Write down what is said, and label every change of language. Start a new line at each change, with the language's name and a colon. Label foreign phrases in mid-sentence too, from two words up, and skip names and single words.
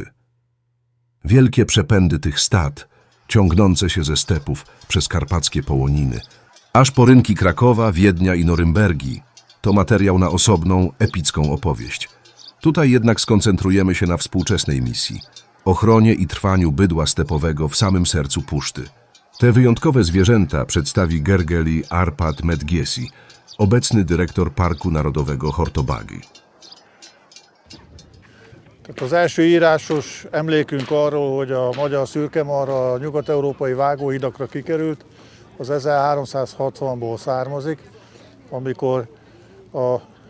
Polish: Wielkie przepędy tych stad, ciągnące się ze stepów przez karpackie połoniny, aż po rynki Krakowa, Wiednia i Norymbergi, to materiał na osobną, epicką opowieść. Tutaj jednak skoncentrujemy się na współczesnej misji – ochronie i trwaniu bydła stepowego w samym sercu puszty. Te wyjątkowe zwierzęta przedstawi Gergely Árpád Medgyessy, obecny dyrektor Parku Narodowego Hortobagy.
Hungarian: Az első írásos emlékünk arról, hogy a magyar szürkemarha a nyugat-európai vágóhidakra kikerült, az 1360-ból származik, amikor a